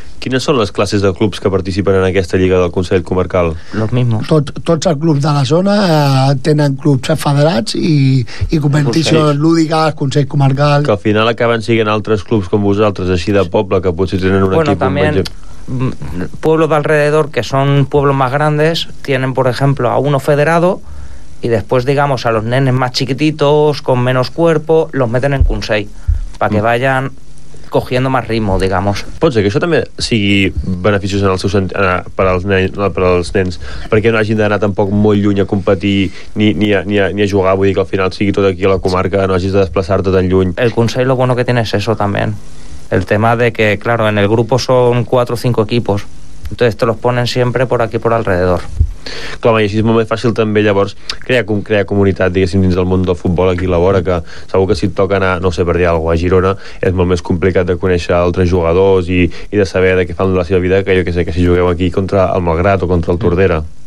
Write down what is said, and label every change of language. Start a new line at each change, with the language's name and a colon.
Catalan: Quines són les classes de clubs que participen en aquesta Lliga del Consell Comarcal?
Spanish: Los mismos.
Catalan: Tots els clubs de la zona tenen clubs federats i competicions lúdiques, Consell Comarcal... Que al final acaben siguent altres clubs com vosaltres, així de poble, que potser tenen un equip...
Spanish: Pueblos de alrededor, que son pueblos más grandes, tienen, por ejemplo, a uno federado, y después, digamos, a los nenes más chiquititos, con menos cuerpo, los meten en Consell, para que vayan... cogiendo más ritmo, digamos.
Catalan: Pot ser que això també sigui beneficiós en el seu sentit, per als nens, perquè no hagin d'anar tampoc molt lluny a competir ni a jugar, vull dir que al final sigui tot aquí a la comarca, no hagis de desplaçar-te tan lluny.
Spanish: El Consell, lo bueno que tiene es eso también. El tema de que, claro, en el grupo son 4 o 5 equipos, entonces te los ponen siempre por aquí, por alrededor.
Catalan: Clar, i així és molt més fàcil també llavors crear comunitat, diguéssim, dins del món del futbol aquí a la vora, que segur que si et toca anar, no sé, per dir alguna cosa, a Girona, és molt més complicat de conèixer altres jugadors i de saber de què fan la seva vida que jo que sé, que si jugueu aquí contra el Malgrat o contra el Tordera.